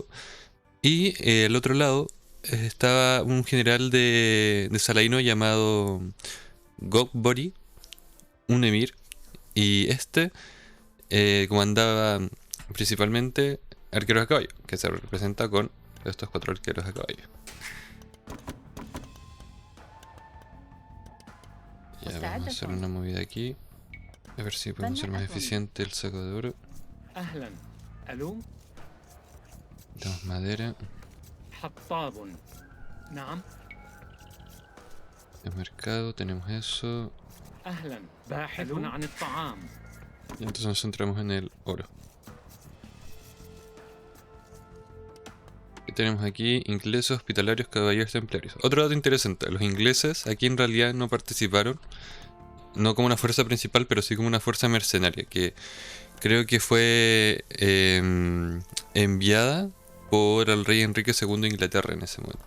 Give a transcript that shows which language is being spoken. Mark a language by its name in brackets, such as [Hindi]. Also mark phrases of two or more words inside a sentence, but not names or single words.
[Spanish] Y el otro lado estaba un general de Saladino llamado Gogbori, un emir, y este comandaba principalmente arqueros a caballo, que se representa con estos 4 arqueros a caballo. Ya, vamos a hacer una movida aquí. A ver si podemos ser más eficiente el saco de oro. [Arabic] أهلا. ألو. [Spanish] Tenemos madera. [Arabic] حطاب. نعم. [Spanish] El mercado, tenemos eso. [Arabic] أهلا. باحث عن الطعام. [Spanish] Y entonces nos centramos en el oro. ¿Qué tenemos aquí? Ingleses, hospitalarios, caballeros, templarios. Otro dato interesante, los ingleses aquí en realidad no participaron, no como una fuerza principal, pero sí como una fuerza mercenaria, que creo que fue enviada por el rey Enrique II de Inglaterra en ese momento.